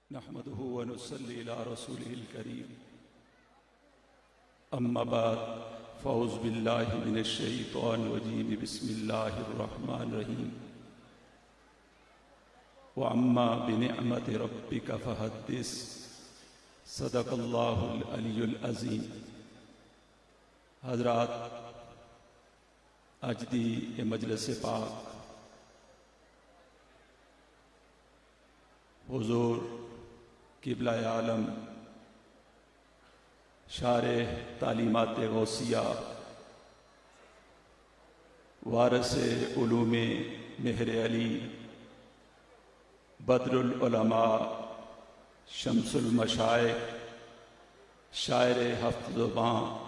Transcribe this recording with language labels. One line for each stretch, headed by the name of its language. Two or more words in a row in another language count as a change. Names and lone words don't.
Arabic: نحمده ونصلي على رسوله الكريم أما بعد فأعوذ بالله من الشيطان الرجيم بسم الله الرحمن الرحيم وأما بنعمة ربك فحدث صدق الله العلي العظيم۔
Urdu: حضرات، اج دی یہ مجلس پاک حضور قبلہ عالم شارح تعلیمات غوثیہ وارث علوم مہر علی بدر العلماء شمس المشائخ شاعر ہفت زباں